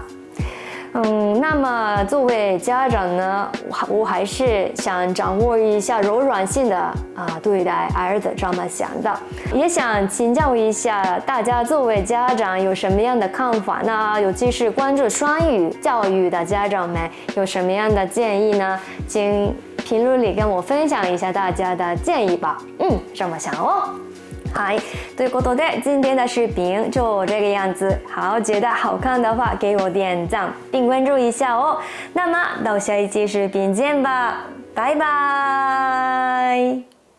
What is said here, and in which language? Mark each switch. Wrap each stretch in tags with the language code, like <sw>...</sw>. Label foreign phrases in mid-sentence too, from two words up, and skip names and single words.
<zh>那么作为家长呢，我还是想掌握一下柔软性的对待儿子这么想的，也想请教一下大家，作为家长有什么样的看法呢？尤其是关注双语教育的家长们有什么样的建议呢？请评论里跟我分享一下大家的建议吧。这么想哦。</zh> <ja>はい、ということで</ja> <zh>今天的视频就这个样子。好，觉得好看的话给我点赞并关注一下哦。那么到下一期视频见吧，拜拜。</zh>